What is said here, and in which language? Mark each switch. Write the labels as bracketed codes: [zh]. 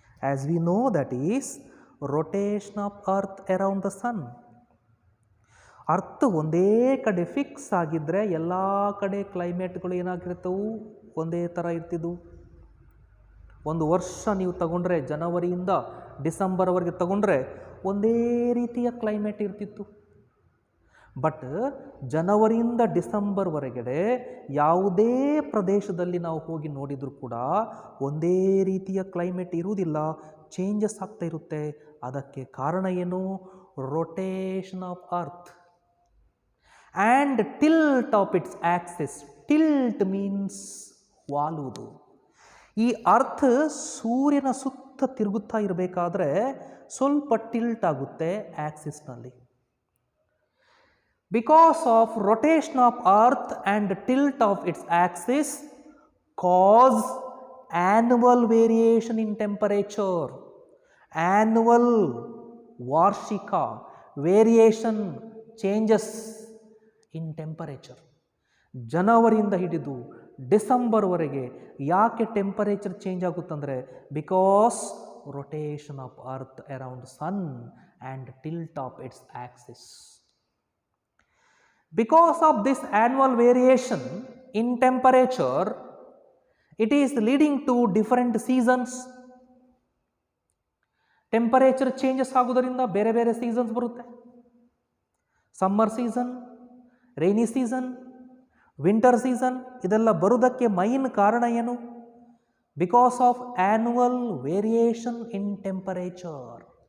[en] As we know, that is rotation of earth around the sun. [kn] Earth ಒಂದೇ ಕಡೆ fix ಆಗಿದ್ದರೆ ಎಲ್ಲ ಕಡೆ ಕ್ಲೈಮೇಟ್ಗಳು ಏನಾಗಿರ್ತವು? ಒಂದೇ ಥರ ಇರ್ತಿದ್ವು. ಒಂದು ವರ್ಷ ನೀವು ತಗೊಂಡ್ರೆ, ಜನವರಿಯಿಂದ ಡಿಸೆಂಬರ್ವರೆಗೆ ತಗೊಂಡ್ರೆ ಒಂದೇ ರೀತಿಯ ಕ್ಲೈಮೇಟ್ ಇರ್ತಿತ್ತು. ಬಟ್ ಜನವರಿಯಿಂದ ಡಿಸೆಂಬರ್ವರೆಗಡೆ ಯಾವುದೇ ಪ್ರದೇಶದಲ್ಲಿ ನಾವು ಹೋಗಿ ನೋಡಿದರೂ ಕೂಡ ಒಂದೇ ರೀತಿಯ ಕ್ಲೈಮೇಟ್ ಇರುವುದಿಲ್ಲ, ಚೇಂಜಸ್ ಆಗ್ತಾ ಇರುತ್ತೆ. ಅದಕ್ಕೆ ಕಾರಣ ಏನು? [en] Rotation of earth and tilt of its axis. [kn] Tilt means ವಾಲುವುದು. ಈ ಅರ್ತ್ ಸೂರ್ಯನ ಸುತ್ತ ತಿರುಗುತ್ತಾ ಇರಬೇಕಾದ್ರೆ ಸ್ವಲ್ಪ ಟಿಲ್ಟ್ ಆಗುತ್ತೆ ಆಕ್ಸಿಸ್ನಲ್ಲಿ. [en] Because of rotation of earth and tilt of its axis cause annual variation in temperature. Annual, varshika, variation, changes in temperature. [kn] ಜನವರಿಯಿಂದ ಹಿಡಿದು ಡಿಸೆಂಬರ್ವರೆಗೆ ಯಾಕೆ temperature change ಆಗುತ್ತಂದರೆ, [en] Because rotation of earth around sun and tilt of its axis. Because of this annual variation in temperature, it is leading to different seasons. [kn] Temperature changes ಆಗೋದರಿಂದ ಬೇರೆ ಬೇರೆ seasons ಬರುತ್ತೆ. Summer season, rainy season, winter season, ಇದೆಲ್ಲ ಬರೋದಕ್ಕೆ main ಕಾರಣ ಏನು? [en] Because of annual variation in temperature.